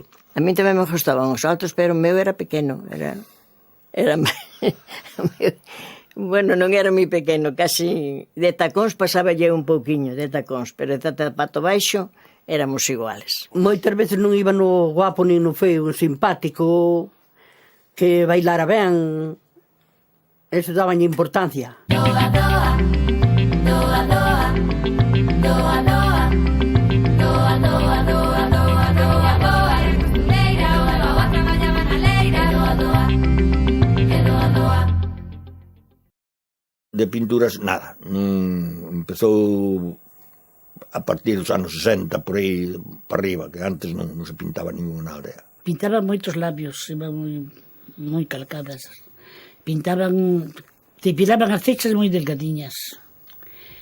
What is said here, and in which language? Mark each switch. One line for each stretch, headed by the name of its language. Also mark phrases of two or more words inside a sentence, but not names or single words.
Galician: A mí tamén me gustaban os altos, pero o meu era pequeno, era bueno, non era moi pequeno, casi de tacóns pasáballe un pouquiño de tacóns, pero de zapato baixo éramos iguales. Moitas veces non iba no guapo ni no feo, un simpático que bailara ben, eso daban importancia. Doa, doa, doa, doa, doa, doa, doa, doa, doa, doa, doa, doa, era costureira, doa, doa, traballaba na leira, doa, doa, e doa, doa. De pinturas, nada. Empezou a partir dos anos 60, por aí para arriba, que antes non se pintaba ninguna aldea. Pintaban moitos labios, iban moi calcadas. Pintaban, depilaban as fechas moi delgadiñas.